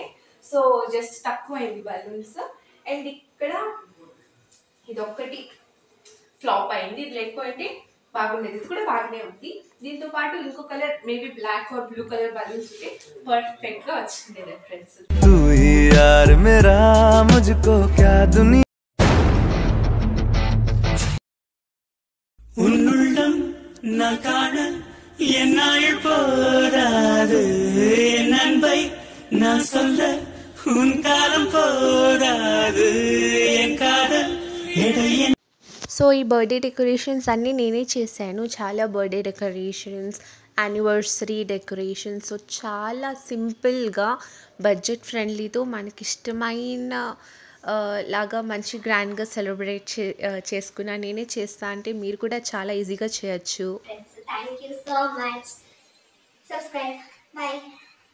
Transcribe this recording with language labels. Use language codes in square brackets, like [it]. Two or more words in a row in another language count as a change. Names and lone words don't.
[en] so just [te] తక్కువ అయింది బలూన్స్. అండ్ ఇక్కడ ఇదొక్కటి ఫ్లాప్ అయింది, ఇది లేకపోతే బాగుండేది. ఇది కూడా బాగానే ఉంది. దీంతో పాటు ఇంకో కలర్ [en] maybe black or blue colour balloons [te] ఉంటే పర్ఫెక్ట్గా వచ్చిండేది ఫ్రెండ్స్. [ta] உன்னுள்ளம் நான் காண என் நாள் போதாது, என் அன்பை நான் சொல்ல உன் காலம் போதாது, என் காதல் எடைய. [te] సో ఈ [en] birthday decorations [te] అన్నీ నేనే చేశాను. చాలా [en] birthday decorations, anniversary decorations. [te] సో చాలా సింపుల్గా [en] budget friendly-తో [te] మనకి ఇష్టమైన లాగా మంచి గ్రాండ్గా సెలబ్రేట్ చేసుకున్నా. నేనే చేస్తా అంటే మీరు కూడా చాలా ఈజీగా చేయొచ్చు. [en] Thank you so much. Subscribe. Bye.